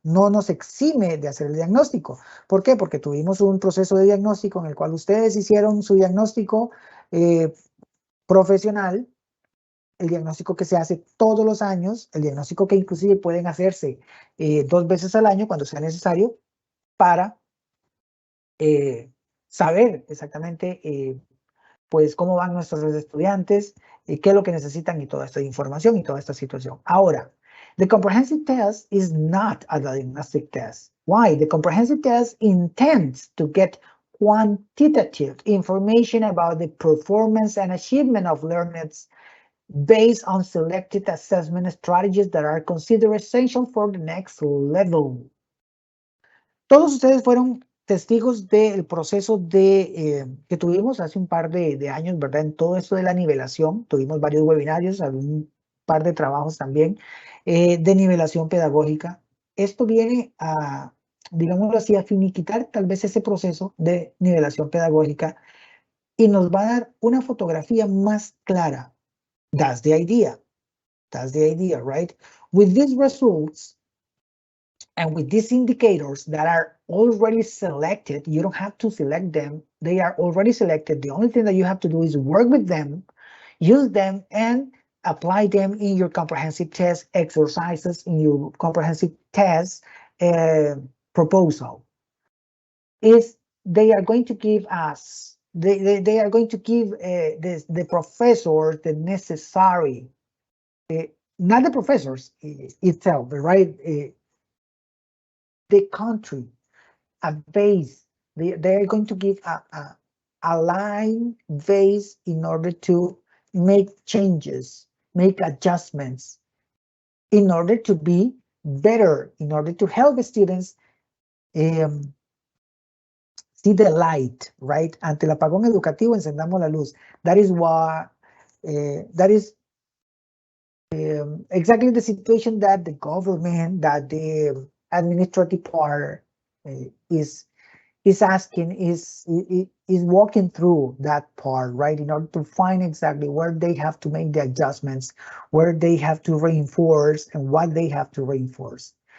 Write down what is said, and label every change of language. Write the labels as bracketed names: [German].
[Spanish] No nos exime de hacer el diagnóstico. ¿Por qué? Porque tuvimos un proceso de diagnóstico en el cual ustedes hicieron su diagnóstico profesional, el diagnóstico que se hace todos los años, el diagnóstico que inclusive pueden hacerse 2 veces al año cuando sea necesario para saber exactamente pues cómo van nuestros estudiantes, qué es lo que necesitan y toda esta información y toda esta situación. Ahora, [English] the comprehensive test is not a diagnostic test. Why? The comprehensive test intends to get quantitative information about the performance and achievement of learners based on selected assessment strategies that are considered essential for the next level. [Spanish] Todos ustedes fueron testigos del proceso que tuvimos hace un par de años, ¿verdad? En todo esto de la nivelación, tuvimos varios webinarios, un par de trabajos también de nivelación pedagógica. Esto viene a, digámoslo así, a finiquitar tal vez ese proceso de nivelación pedagógica y nos va a dar una fotografía más clara. [English] That's the idea. That's the idea, right? With these results, and with these indicators that are already selected, you don't have to select them. They are already selected. The only thing that you have to do is work with them, use them, and apply them in your comprehensive test exercises, in your comprehensive test proposal. They are going to give us they are going to give the professor the necessary, not the professors itself, right? The country, a base. They are going to give a line base in order to make changes, make adjustments, in order to be better, in order to help the students see the light, right? [Spanish] Ante el apagón educativo, encendamos la luz. [English] That is what, that is exactly the situation that the government, that the administrative part is asking, is walking through that part, right? In order to find exactly where they have to make the adjustments, where they have to reinforce, and what they have to reinforce.